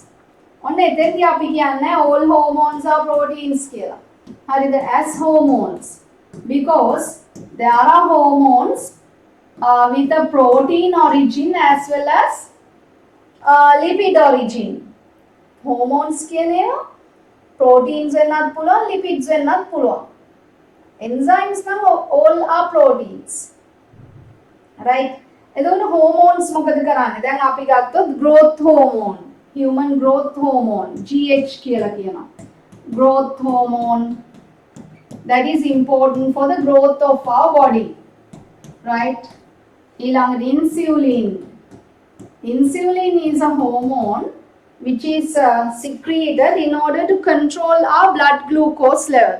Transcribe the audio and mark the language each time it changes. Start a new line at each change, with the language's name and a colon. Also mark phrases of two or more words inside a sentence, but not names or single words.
English: On all hormones are proteins as hormones, because there are hormones with a protein origin as well as lipid origin. Hormones proteins
Sinhala: වෙන්නත් පුළුවන්, lipids වෙන්නත් පුළුවන්.
English: Enzymes all are proteins, right?
Sinhala: එතකොට hormones මොකද කරන්නේ? දැන් අපි ගත්තොත්
English: growth hormone, human growth hormone, GH
Sinhala: කියලා කියනවා.
English: Growth hormone, that is important for the growth of our body, right? ඊළඟට insulin is a hormone which is secreted in order to control our blood glucose level.